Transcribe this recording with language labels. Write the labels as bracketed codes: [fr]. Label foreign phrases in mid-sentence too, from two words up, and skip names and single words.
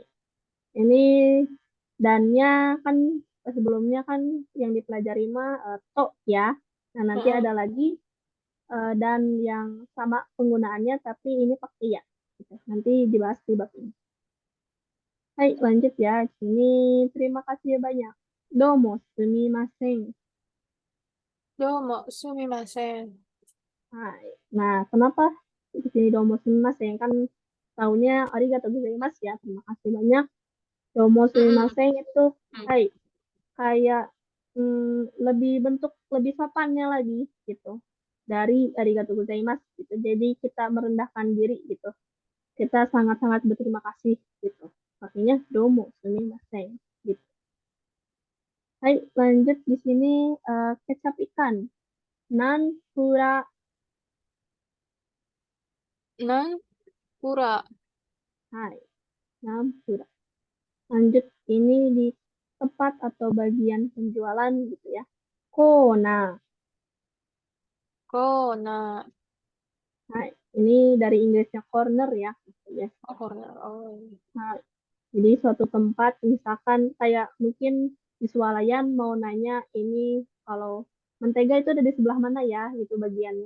[id] Ini dannya kan sebelumnya kan yang dipelajari mah to ya. Nah, nanti Heeh. ada lagi dan yang sama penggunaannya tapi ini pakai ya. Gitu. Nanti dibahas di bab ini. Hai, lanjut ya. Sini terima kasih banyak. [ja] Domo sumimasen. Domo sumimasen. [id] Hai. Nah, kenapa di sini [ja] domo sumimasen? [id] Kan tahunya [ja] arigatou gozaimasu [id] ya. Terima kasih banyak. [ja] Domo sumimasen [id] itu hai kayak lebih bentuk lebih sopannya lagi gitu dari [ja] arigatou gozaimasu [id] gitu. Jadi kita merendahkan diri gitu. Kita sangat-sangat berterima kasih gitu. Makanya [ja] domo sumimasen [id] gitu. Hai, lanjut di sini kecap ikan. Nanpura. Nan pura. Hai, nanpura. Lanjut ini di tempat atau bagian penjualan gitu ya. Kona. Kona. Hai, ini dari Inggrisnya corner ya. Ya. Oh, corner. Oh. Nah, jadi suatu tempat misalkan kayak mungkin di swalayan mau nanya ini kalau mentega itu ada di sebelah mana ya gitu bagiannya.